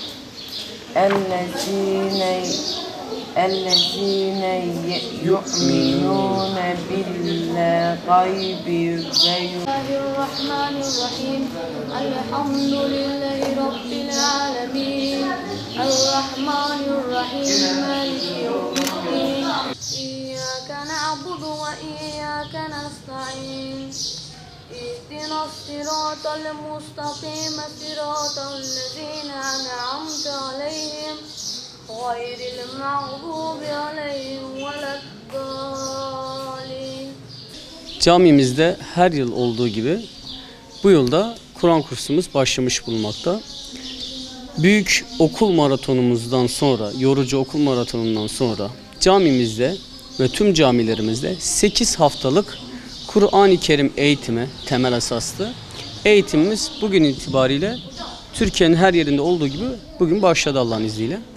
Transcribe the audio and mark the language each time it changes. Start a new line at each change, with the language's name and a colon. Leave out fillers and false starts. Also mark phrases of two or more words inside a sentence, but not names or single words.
Arabic: الذين يؤمنون بالغيب و بسم الله الرحمن الرحيم الحمد لله رب العالمين. الرحمن الرحيم مالك يوم الدين. إياك نعبد وإياك نستعين. اهدنا الصراط المستقيم صراط الذين أنعمت عليهم غير المغضوب عليهم ولا الضالين.
Turkish: Camimizde her yıl olduğu gibi bu yılda Kur'an kursumuz başlamış bulunmakta. Büyük okul maratonumuzdan sonra, yorucu okul maratonundan sonra camimizde ve tüm camilerimizde 8 haftalık Kur'an-ı Kerim eğitimi temel esaslı eğitimimiz bugün itibariyle Türkiye'nin her yerinde olduğu gibi bugün başladı Allah'ın izniyle.